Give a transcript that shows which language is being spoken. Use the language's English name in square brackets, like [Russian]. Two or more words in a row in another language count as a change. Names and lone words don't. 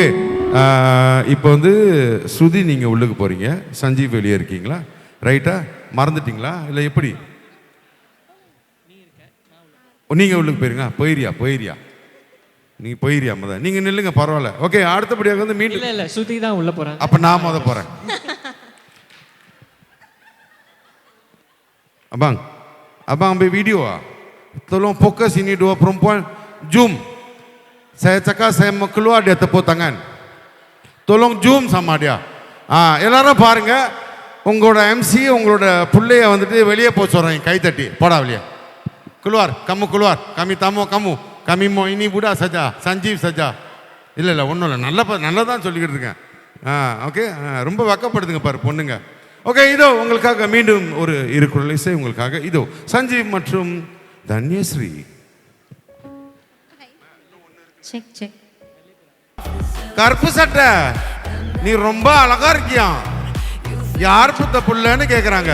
[Tamil] இப்போ வந்து ஸ்ருதி நீங்கள் உள்ளுக்கு போகிறீங்க, சஞ்சீவ் வெளியே இருக்கீங்களா? ரைட்டா? மறந்துட்டீங்களா இல்லை எப்படி? நீங்கள் உள்ளுக்கு போயிருங்க. போயிரியா நீங்கள் போயிரியா மொதல் நீங்கள் நில்லுங்க, பரவாயில்ல. ஓகே, அடுத்தபடியாக வந்து மீண்டும் இல்ல இல்ல ஸ்ருதி தான் உள்ள போறாங்க. அப்போ நான் போகிறேன். [Malay] Abang ambil video ah. Tolong fokus ini dua perempuan. Zoom. Saya cakap saya mau keluar, dia tepuk tangan. Tolong zoom sama dia. [Tamil] எல்லாரும் பாருங்க. உங்களோட எம்சி உங்களோட புள்ளைய வந்துட்டு வெளியே போக சொல்றேன், கை தட்டி போடா வெளியே. [Malay] keluar, kamu keluar. Kami tamu kamu. Kami mau ini budak saja, Sanjeev saja. [Tamil] இல்லை ஒன்றும் இல்லை, நல்லா தான் சொல்லிக்கிட்டு இருக்கேன். ஓகே, ரொம்ப வெக்கப்படுதுங்க பாரு பொண்ணுங்க. ஓகே, இதோ உங்களுக்காக மீண்டும் ஒரு இருக்குறள் இசை உங்களுக்காக. இதோ சஞ்சீவ் மற்றும் தன்யஸ்ரீ. [English] check check. [Tamil] கருப்பு சட்டை, நீ ரொம்ப அழகா இருக்கியா, யார் புத்த புள்ளன்னு கேட்குறாங்க.